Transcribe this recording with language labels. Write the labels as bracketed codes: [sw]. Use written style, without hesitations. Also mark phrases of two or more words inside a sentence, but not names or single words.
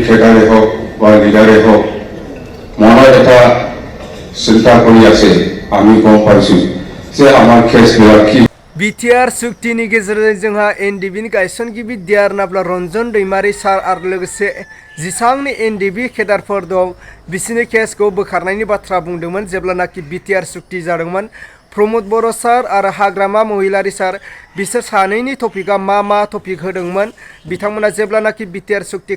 [as] কেডারে হোক বা লিডারে হোক মনে এটা চিন্তা কৰি আছে আমি গম পাইছো যে আমার কেসবিলাক কি [brx] बिटिआर सुक्तिनि गेजेरजों जोंहा एनडिबिनि गायसनगिरि दियारनाब्ला रन्जन दैमारी सार आरो लोगोसे जेसांनि एनडिबि केडारफोर दं बिसोरनि केसखौ बोखारनायनि बाथ्रा बुंदोंमोन जेब्लानाखि बिटिआर सुक्ति जादोंमोन प्रमोद बर' सार आरो हाग्रामा महिलारी सार बिसोर सानैनि टपिकआ मा टपिक होदोंमोन बिथांमोना जेब्लानाखि बिटिआर सुक्ति